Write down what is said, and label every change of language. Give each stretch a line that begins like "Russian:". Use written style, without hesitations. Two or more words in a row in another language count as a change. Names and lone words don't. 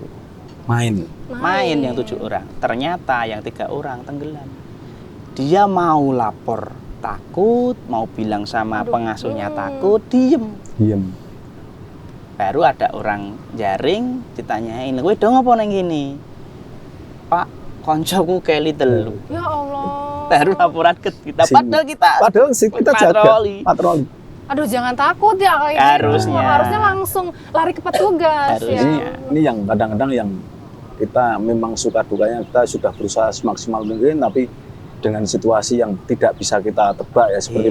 Indonesian: Main. Main yang 7 orang. Ternyata yang 3 orang tenggelam. Dia mau lapor takut, mau bilang sama Aduh. pengasuhnya takut, diem. Diam. Baru ada orang jaring ditanyain,
Javanese: "Kowe dong apa nang gini?" "Pak, koncoku keli telu."
Indonesian: Ya Allah. Baru laporan ke kita. Sini. Padahal kita Padahal sih kita jaga patroli. Aduh jangan takut ya kayak gitu. Harusnya. Harusnya langsung lari ke petugas Harusnya. ya. Ini yang kadang-kadang yang kita memang suka dukanya, kita sudah berusaha semaksimal mungkin tapi dengan situasi yang tidak bisa kita tebak ya seperti